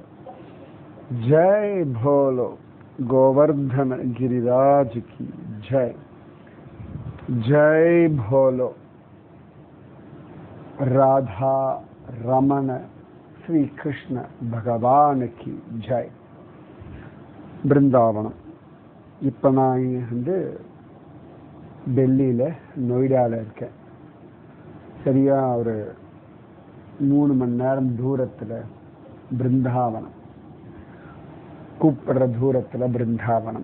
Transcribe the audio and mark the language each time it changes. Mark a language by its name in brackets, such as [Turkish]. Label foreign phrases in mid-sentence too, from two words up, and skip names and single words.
[Hindi] जय भोलो गोवर्धन गिरिराज की जय। जय भोलो राधा रमण श्री कृष्ण भगवान की जय. [Tamil] பிருந்தாவனம். இப்போ நான் வந்து டெல்லியில் நொய்டாவில் இருக்கேன். சரியாக ஒரு 3 மணி நேரம் தூரத்தில் பிருந்தாவனம், கூப்பிடுற தூரத்தில் பிருந்தாவனம்.